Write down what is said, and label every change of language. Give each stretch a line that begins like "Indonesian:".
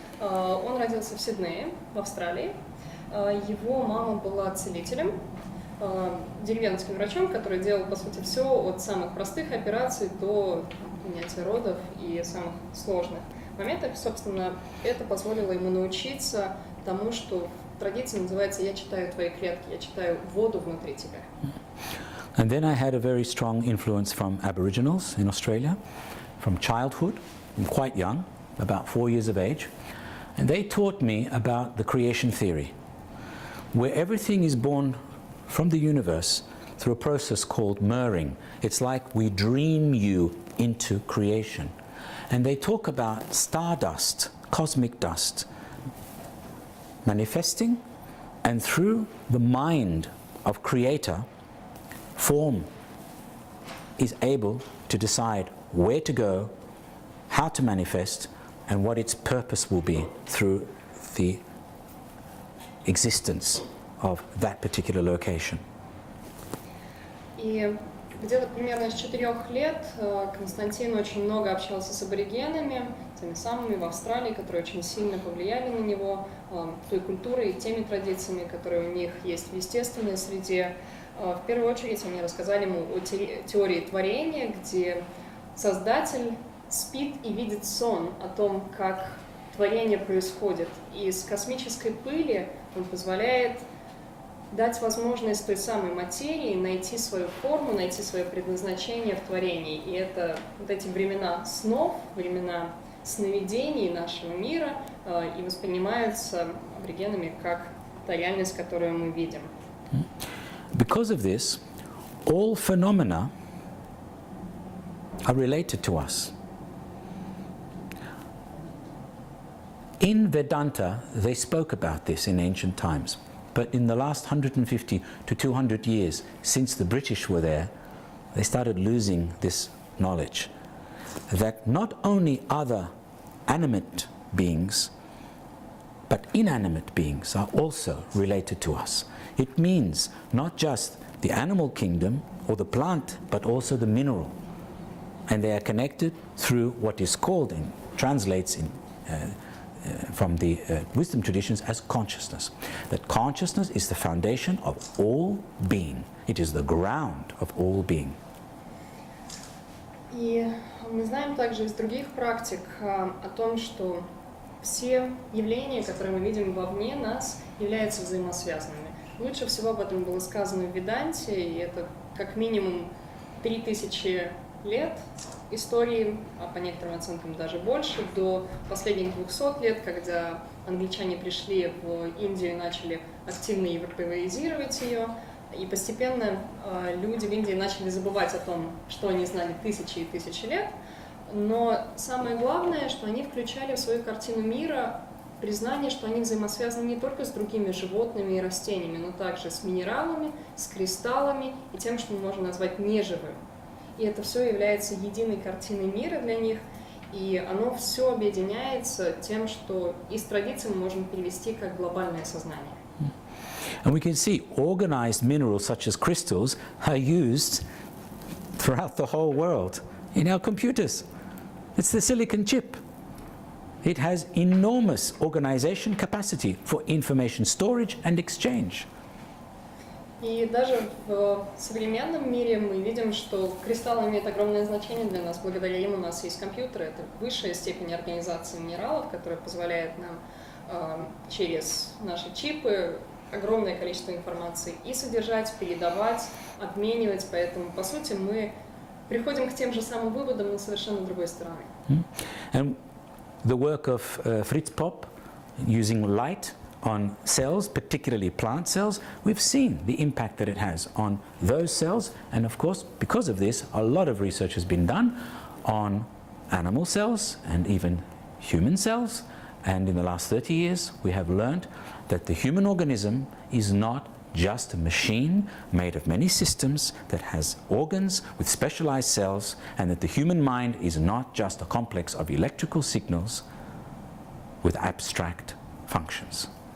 Russian: Он родился в Сиднее, в Австралии. Его мама была целителем, деревенским врачом, который делал, по сути, все от самых простых операций до принятия родов и самых сложных моментов. Собственно, это позволило ему научиться тому, что в традиции называется «я читаю твои клетки», «я читаю воду внутри тебя».
English: And then I had a very strong influence from Aboriginals in Australia, from childhood, I'm quite young, about 4 years of age, and they taught me about the creation theory, where everything is born from the universe through a process called mirroring. It's like we dream you into creation. And they talk about stardust, cosmic dust, manifesting, and through the mind of Creator, form is able to decide where to go, how to manifest, and what its purpose will be through the existence of that particular location.
Russian: И где-то примерно с 4 лет Константин очень много общался с аборигенами, теми самыми в Австралии, которые очень сильно повлияли на него, той культурой и теми традициями, которые у них есть в естественной среде. В первую очередь они рассказали ему о теории творения, где Создатель спит и видит сон о том, как творение происходит. И из космической пыли он позволяет дать возможность той самой материи найти свою форму, найти свое предназначение в творении. И это вот эти времена снов, времена сновидений нашего мира и воспринимаются аборигенами как та реальность, которую мы видим.
English: Because of this, all phenomena are related to us. In Vedanta, they spoke about this in ancient times. But in the last 150 to 200 years, since the British were there, they started losing this knowledge. That not only other animate beings, but inanimate beings are also related to us. It means not just the animal kingdom or the plant, but also the mineral. And they are connected through what is called, and translates in from the wisdom traditions as consciousness. That consciousness is the foundation of all being. It is the ground of all being.
Russian: И мы знаем также из других практик о том, что все явления, которые мы видим вовне нас, являются взаимосвязанными. Лучше всего об этом было сказано в Веданте, и это как минимум 3000 лет истории, а по некоторым оценкам даже больше, до последних 200 лет, когда англичане пришли в Индию и начали активно европеизировать ее, и постепенно люди в Индии начали забывать о том, что они знали тысячи и тысячи лет, но самое главное, что они включали в свою картину мира признание, что они взаимосвязаны не только с другими животными и растениями, но также с минералами, с кристаллами и тем, что мы можем назвать неживым. И это все является единой картиной мира для них, и оно все объединяется тем, что из традиции мы можем перевести как глобальное сознание.
English: And we can see organized minerals such as crystals are used throughout the whole world in our computers. It's the silicon chip. It has enormous organization capacity for information storage and exchange.
Russian: И даже в современном мире мы видим, что кристалл имеет огромное значение для нас. Благодаря им у нас есть компьютеры. Это высшая степень организации минералов, которая позволяет нам через наши чипы огромное количество информации и содержать, передавать, обменивать. Поэтому, по сути, мы приходим к тем же самым выводам, но совершенно другой стороны.
English: And the work of Fritz Popp using light on cells, particularly plant cells, we've seen the impact that it has on those cells, and of course, because of this, a lot of research has been done on animal cells and even human cells, and in the last 30 years, we have learned that the human organism is not just a machine made of many systems that has organs with specialized cells, and that the human mind is not just a complex of electrical signals with abstract functions.